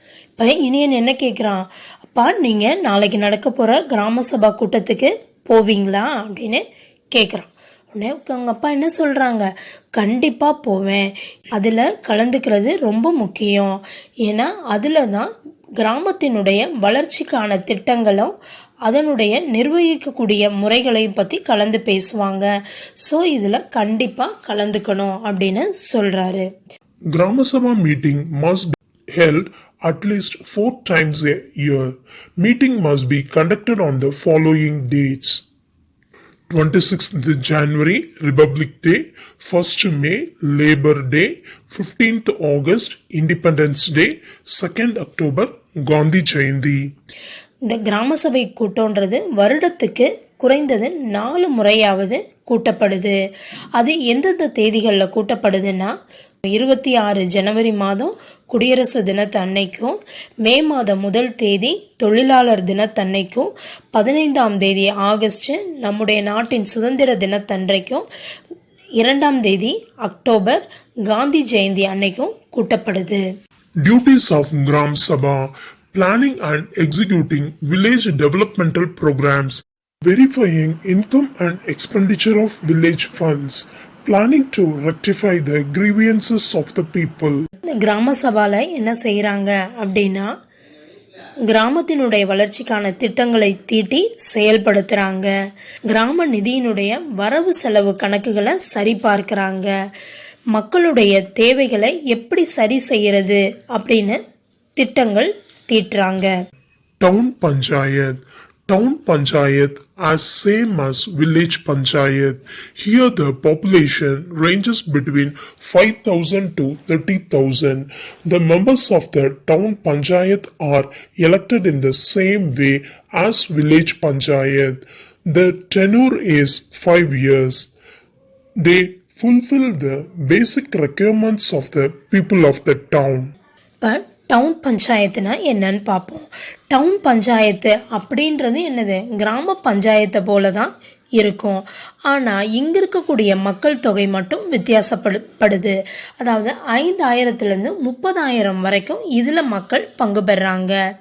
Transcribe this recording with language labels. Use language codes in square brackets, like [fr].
[ta] இப்போ இனியன் என்ன கேட்குறான், அப்பா நீங்கள் நாளைக்கு நடக்க போகிற கிராம சபா கூட்டத்துக்கு போவீங்களா அப்படின்னு கேட்குறான். உடனே அவங்க அப்பா என்ன சொல்கிறாங்க, கண்டிப்பாக போவேன். அதில் கலந்துக்கிறது ரொம்ப முக்கியம். ஏன்னா அதில் தான் கிராமத்தினுடைய வளர்ச்சிக்கான திட்டங்களும் அதனுடைய நிர்வகிக்கக்கூடிய முறைகளையும் பற்றி கலந்து பேசுவாங்க. ஸோ இதில் கண்டிப்பாக கலந்துக்கணும் அப்படின்னு சொல்கிறாரு. [en] Grama Sabha meeting must be held at least 4 times a year. Meeting must be conducted on the following dates: 26th January, Republic Day; 1st May, Labor Day; 15th August, Independence Day; 2nd October, Gandhi Jayanti. [ta] இந்த கிராம சபை கூட்டம்ன்றது வருடத்துக்கு குறைந்தது 4 முறையாவது கூட்டப்படுது. அது எந்தெந்த தேதிகளில் கூட்டப்படுதுன்னா, 26 ஜனவரி மாதம் குடியரசு தினத்து அன்னைக்கும், மே மாதம் 1 தேதி தொழிலாளர் தினத்தன்னைக்கும், 15ஆம் தேதி ஆகஸ்ட் நம்முடைய நாட்டின் சுதந்திர தினத்தன்றைக்கும், 2ஆம் தேதி அக்டோபர் காந்தி ஜெயந்தி அன்னைக்கும் கூட்டப்படுது. [en] Duties of Gram Sabha: planning and executing village developmental programs, verifying income and expenditure of village funds, planning to rectify the grievances of the people. [ta] இந்த கிராம சபால என்ன செய்கிறாங்க அப்படின்னா கிராமத்தினுடைய வளர்ச்சிக்கான திட்டங்களை தீட்டி செயல்படுத்துகிறாங்க. கிராம நிதியினுடைய வரவு செலவு கணக்குகளை சரி பார்க்குறாங்க. மக்களுடைய தேவைகளை எப்படி சரி செய்யறது அப்படின்னு திட்டங்கள் தீட்டுறாங்க. [en] Town Panchayat. Town Panchayat as same as village Panchayat. Here the population ranges between 5,000 to 30,000. The members of the Town Panchayat are elected in the same way as village Panchayat. The tenure is 5 years. They fulfill the basic requirements of the people of the town. [ta] இப்போ down பஞ்சாயத்துனா என்னன்னு பார்ப்போம். Down panchayat அப்படின்றது என்னது, கிராம பஞ்சாயத்தை போல தான் இருக்கும். ஆனால் இங்கே இருக்கக்கூடிய மக்கள் தொகை மட்டும் வித்தியாசப்படுது. அதாவது 5,000லேருந்து 30,000 வரைக்கும் இதில் மக்கள் பங்கு பெறாங்க.